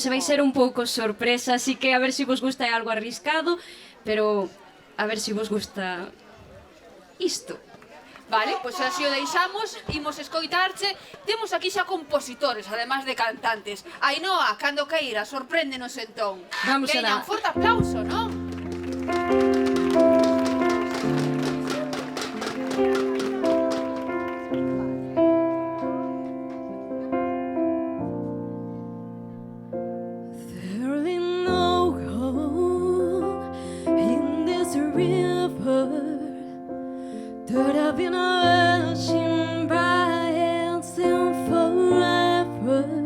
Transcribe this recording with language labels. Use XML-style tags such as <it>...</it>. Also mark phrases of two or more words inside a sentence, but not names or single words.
<gl>E vai ser un pouco sorpresa, así que a ver se vos gusta, é algo arriscado, pero a ver se vos gusta isto. Vale, pois así o deixamos, imos escoitarche. Temos aquí xa compositores, además de cantantes. Ainhoa, cando queira, sorpréndenos entón. Vamos Veña, alá. un forte aplauso, non?</gl> <en>There ain't no hole in this river that I've been washing by itself forever.</en>